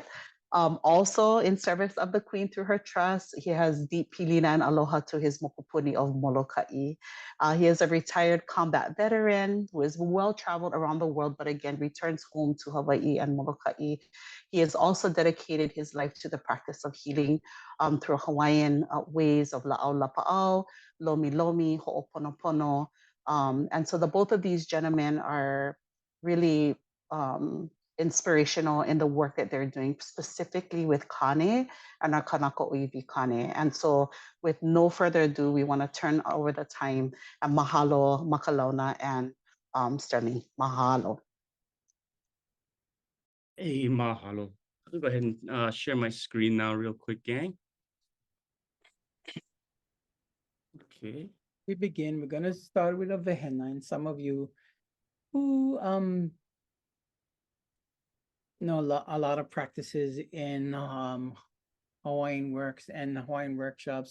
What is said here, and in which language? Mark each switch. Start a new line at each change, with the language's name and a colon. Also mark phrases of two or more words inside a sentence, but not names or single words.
English: Also in service of the Queen through her trust, he has deep pilina and aloha to his mokupuni of Molokaʻi. He is a retired combat veteran who is well-traveled around the world, but again, returns home to Hawaii and Molokaʻi. He has also dedicated his life to the practice of healing through Hawaiian ways of
Hawaiian: la'au lapa'au, lomi lomi,
English: ho'oponopono. And so the both of these gentlemen are really inspirational in the work that they're doing, specifically with Kāne and our
Hawaiian: kanaka ʻŌiwi Kāne.
English: And so with no further ado, we want to turn over the time and mahalo, Makalauna, and Sterling. Mahalo. Hey, mahalo. I'll go ahead and share my screen now real quick, gang. Okay. We begin, we're going to start with a vehena, and some of you who know a lot of practices in Hawaiian works and Hawaiian workshops.